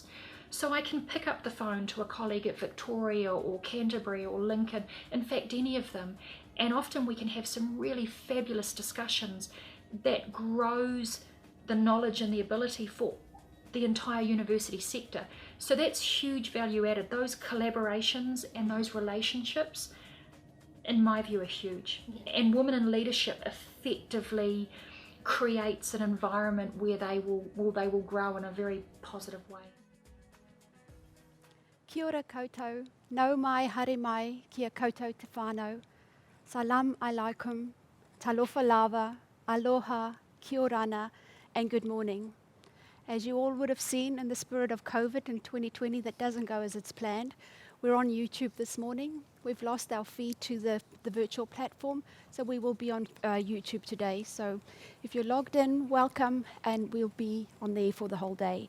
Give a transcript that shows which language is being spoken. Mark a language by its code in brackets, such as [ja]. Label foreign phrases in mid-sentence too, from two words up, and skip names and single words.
[en] So I can pick up the phone to a colleague at Victoria or Canterbury or Lincoln, in fact any of them, and often we can have some really fabulous discussions that grows the knowledge and the ability for the entire university sector. So that's huge value added. Those collaborations and those relationships, in my view, are huge. And Women in Leadership effectively creates an environment where they will grow in a very positive way. [mi] Kia ora koutou, nau mai haere mai kia koutou te whānau. [ar] سلام عليكم, [sm] talofa lava, aloha, [rar] kia orana, [en] and good morning. As you all would have seen, in the spirit of COVID in 2020 that doesn't go as it's planned, we're on YouTube this morning. We've lost our feed to the virtual platform, so we will be on YouTube today. So if you're logged in, welcome, and we'll be on there for the whole day.